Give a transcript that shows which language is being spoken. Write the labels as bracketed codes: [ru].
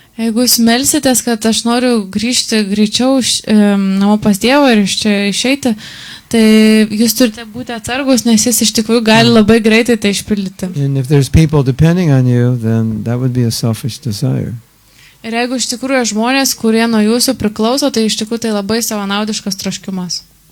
[lt] Jeigu jūs melsitės, kad aš noriu grįžti greičiau namo pas Dievą ir iš čia išeiti, tai jūs turite būti atsargus, nes jis iš tikrųjų gali labai greitai tai išpildyti. [en] And if there's people depending on you, then that would be a selfish desire. [lt] Ir jeigu iš tikrųjų žmonės, kurie nuo jūsų priklauso, tai iš tikrųjų tai labai savanaudiškas troškimas.